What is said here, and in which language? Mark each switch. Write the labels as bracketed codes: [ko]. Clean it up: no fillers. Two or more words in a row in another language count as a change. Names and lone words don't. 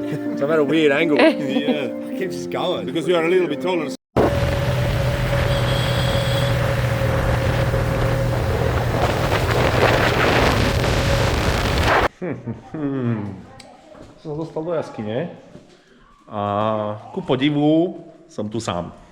[en] So I'm at a weird angle. Yeah. It keeps just going. Because you are a little bit taller. [sk] Som dostal do jaskyne a ku podivu som tu sám.